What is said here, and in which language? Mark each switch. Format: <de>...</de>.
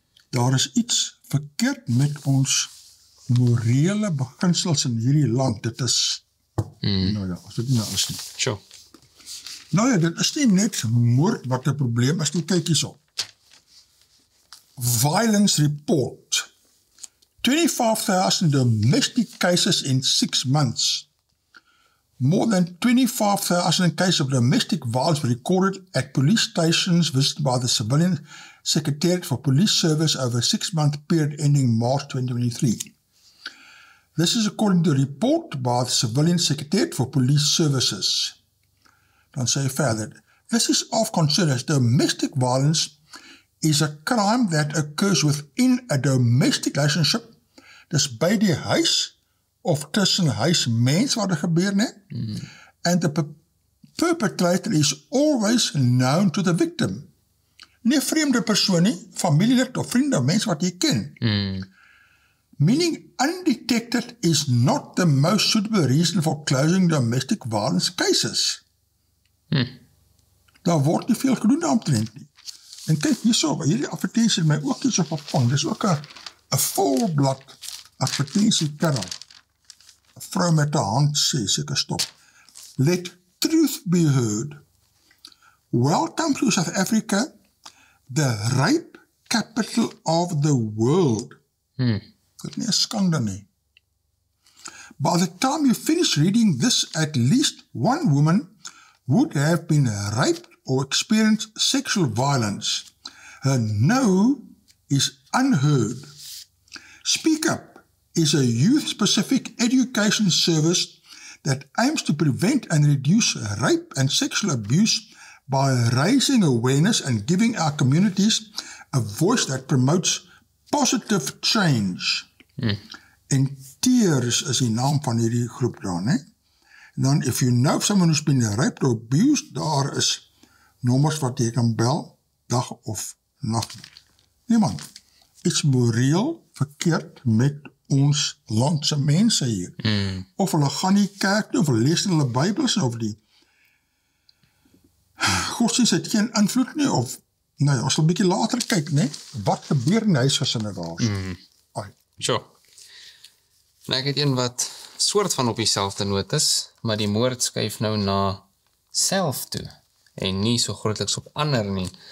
<af>Daar is iets verkeerd met ons morele beginsels in hierdie land. Dit is, nou ja, as dit nie is nie.</af> <en>Sure.</en> <af>Nou ja, dit is nie net moord wat 'n probleem is nie, kyk hierso.</af> <en>Violence report. 25,000 domestic cases in 6 months. More than 25,000 cases of domestic violence were recorded at police stations visited by the Civilian Secretariat for Police Service over a 6-month period ending March 2023. This is according to a report by the Civilian Secretariat for Police Services.</en> <af>Dan sê hy verder,</af> <en>this is of concern as domestic violence is a crime that occurs within a domestic relationship.</en> <af>Dis by die huis of tussen huismens wat gebeur, ne?</af> <en>And the perpetrator is always known to the victim.</en> <af>Nie vreemde persoon nie, familielid of vriende of mens wat jy ken.</af> <en>Meaning undetected is not the most suitable reason for closing domestic violence cases.</en> <af>Daar word nie veel gedoen daaromtrent nie. En kyk hierso, hierdie advertensie het my ook hierso gevang. Dis ook 'n volblad advertensiekerel. 'n vrou met 'n hand sê, seker stop.</af> <en>Let truth be heard. Welcome to South Africa, the rape capital of the world.</en> <af>Dit nie 'n skande nie.</af> <en>By the time you finish reading this, at least one woman would have been raped or experienced sexual violence. Her no is unheard. Speak Up is a youth-specific education service that aims to prevent and reduce rape and sexual abuse by raising awareness and giving our communities a voice that promotes positive change.</en> <af>En Tears is die naam van hierdie groep daar, ne? En dan,</af> <en>if you know someone who's been raped or abused,</en> <af>daar is nommers wat jy kan bel, dag of nacht. Niemand. Iets moreel verkeerd met ons landse mense hier. Of hulle gaan nie kerk nie, of hulle lees in hulle Bybels, of die godsdiens het geen invloed nie, of, nou ja, as hulle 'n bietjie later kyk, ne, wat gebeur in huisgesinne daar?</af> <en>Sure.</en> <af>Nou, ek het een wat soort van op dieselfde noot is, maar die moord skuif nou na self toe, en nie so grootliks op ander nie.</af>